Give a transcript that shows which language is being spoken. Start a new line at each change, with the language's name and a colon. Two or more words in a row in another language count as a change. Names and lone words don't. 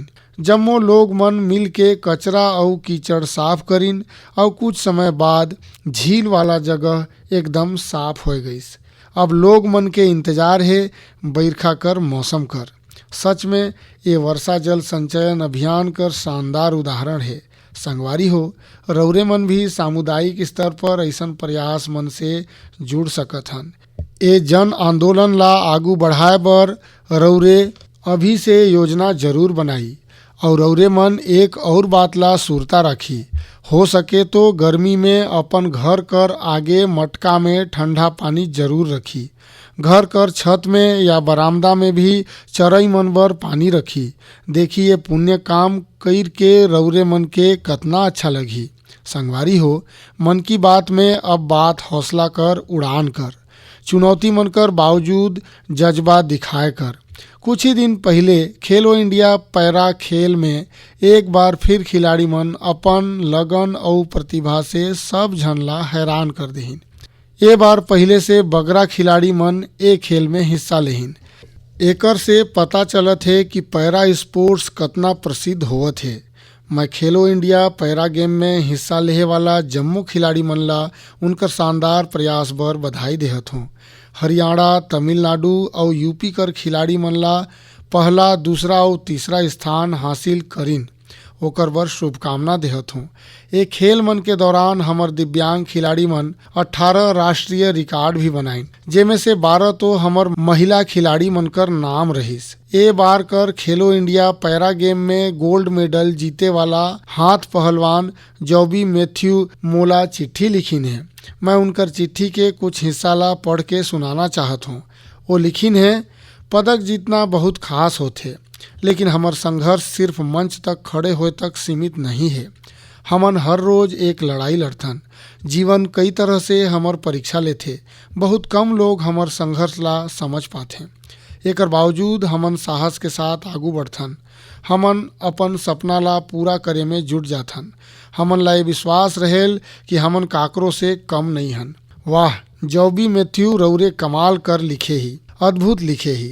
Chhattisgarhi: जम्मो लोग मन मिल के कचरा और कीचड़ साफ करीन और कुछ समय बाद झील वाला जगह एकदम साफ हो गईस। अब लोग मन के इंतजार है बरखा कर मौसम कर। सच में ये वर्षा जल संचयन अभियान कर शानदार उदाहरण है। संगवारी हो, रौरे मन भी सामुदायिक स्तर पर ऐसन प्रयास मन से जुड़ सकत हन। ये जन आंदोलन ला आगू बढ़ाए बर रौरे अभी से योजना जरूर बनाई और रौरे मन एक और बात ला सुरता रखी। हो सके तो गर्मी में अपन घर कर आगे मटका में ठंडा पानी जरूर रखी। घर कर छत में या बरामदा में भी चरई मन बर पानी रखी। देखिए पुण्य काम कर के रौरे मन के कतना अच्छा लगी। संगवारी हो, मन की बात में अब बात हौसला कर उड़ान कर, चुनौती मन कर बावजूद जज्बा दिखाए कर। कुछ ही दिन पहले खेलो इंडिया पैरा खेल में एक बार फिर खिलाड़ी मन अपन लगन और प्रतिभा से सब झनला हैरान कर देहिन। ये बार पहले से बगरा खिलाड़ी मन ए खेल में हिस्सा लेहिन। एकर से पता चलत है कि
English: para sports
Chhattisgarhi: कतना प्रसिद्ध होवत है। मैं खेलो इंडिया पैरा गेम में हिस्सा लेहे वाला जम्मू खिलाड़ी मन ला उनकर शानदार प्रयास बर बधाई देहत हूँ। हरियाणा, तमिलनाडु और यूपी कर खिलाड़ी मन ला पहला, दूसरा और तीसरा स्थान हासिल करिन, ओकर बर शुभकामना देहत हूँ। ये खेल मन के दौरान हमर दिव्यांग खिलाड़ी मन 18 राष्ट्रीय रिकॉर्ड भी बनाइन, जेमे से 12 तो हमर महिला खिलाड़ी मन कर नाम रहिस। ए बार कर खेलो इंडिया पैरा गेम में
English: gold medal
Chhattisgarhi: जीते वाला हाथ पहलवान जॉबी मैथ्यू मोला चिट्ठी लिखिन है। मैं उनकर चिट्ठी के कुछ हिस्सा ला पढ़ के सुनाना चाहत हूँ। वो लिखिन है, पदक जीतना बहुत खास होते, लेकिन हमार संघर्ष सिर्फ मंच तक खड़े होए तक सीमित नहीं है। हमन हर रोज एक लड़ाई लड़थन। जीवन कई तरह से हमार परीक्षा लेथे। बहुत कम लोग हमार संघर्ष ला समझ पाथे। एकर बावजूद हमन साहस के साथ आगू बढ़थन। हमन अपन सपना ला पूरा करे में जुट जाथन। हमन ला ये विश्वास रहेल कि हमन काकरो से कम नहीं हन। वाह, जॉबी मैथ्यू रौरे कमाल कर लिखे ही, अद्भुत लिखे ही।